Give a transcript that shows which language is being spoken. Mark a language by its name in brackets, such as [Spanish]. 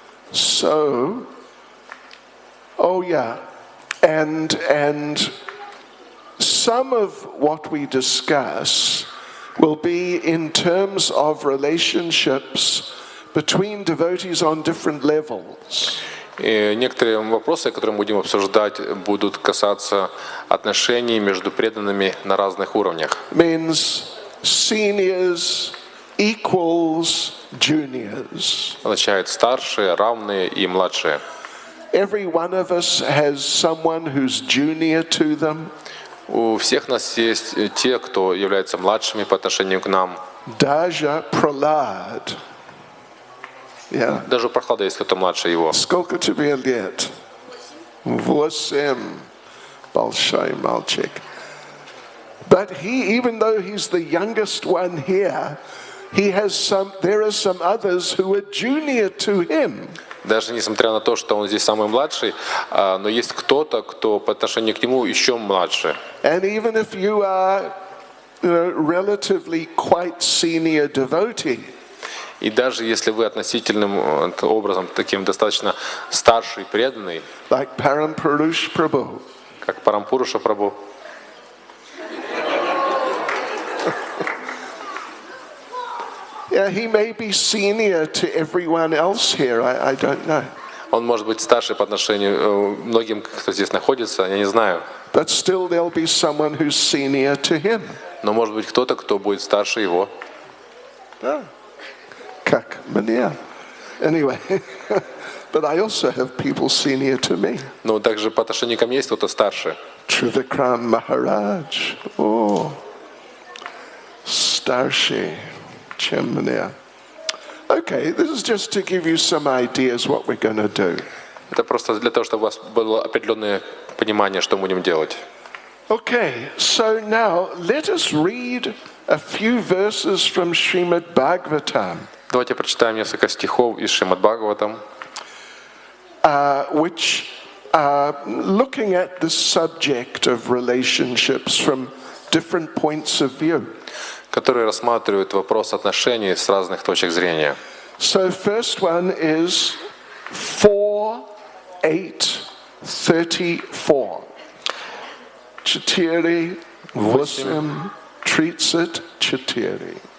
[English] So, oh yeah, and some of what we discuss will be in terms of relationships between devotees on different levels. [Russian] И некоторые вопросы, которые мы будем обсуждать, будут касаться отношений между преданными на разных уровнях. [English] Means seniors, equals, juniors. [Russian] Означает старшие, равные и младшие. [English] Every one of us has someone who's junior to them. [Russian] У всех нас есть те, кто являются младшими по отношению к нам. Даже Prahlad. [English] Yeah. [Russian] Даже у Прохлада есть кто-то младше его. Сколько тебе лет? 8. Большой мальчик. [English] But he, even though he's the youngest one here, there are some others who are junior to him. [Russian] Даже несмотря на то, что он здесь самый младший, но есть кто-то, кто по отношению к нему еще младше. [English] And even if you are relatively quite senior devotee, [Russian] И даже если вы относительным образом таким достаточно старший, преданный, [English] like Parampurush Prabhu, [Russian] как Парампуруша Прабху, [English] yeah, he may be senior to everyone else here. I don't know. [Russian] он может быть старше по отношению к многим, кто здесь находится, я не знаю. [English] But still there'll be someone who's senior to him. [Russian] Но может быть кто-то, кто будет старше его. Как мне. [English] Anyway, but I also have people senior to me. [Russian] Но также по отношению ко мне есть кто-то старше. [English] Trivikram Maharaj. Oh, [Russian] Starshi Chemania. [English] Okay, this is just to give you some ideas what we're going to do. [Russian] Это просто для того, чтобы у вас было определенное понимание, что мы будем делать. [English] Okay, so now let us read a few verses from Srimad Bhagavatam. [Russian] Давайте прочитаем несколько стихов из Шримад Бхагаватам, [English] Which are looking at the subject of relationships from different points of view. [Russian] которые рассматривают вопрос отношений с разных точек зрения. [English] So first one is 4:8:34. [Russian] Четыре, восемь, 30, 4.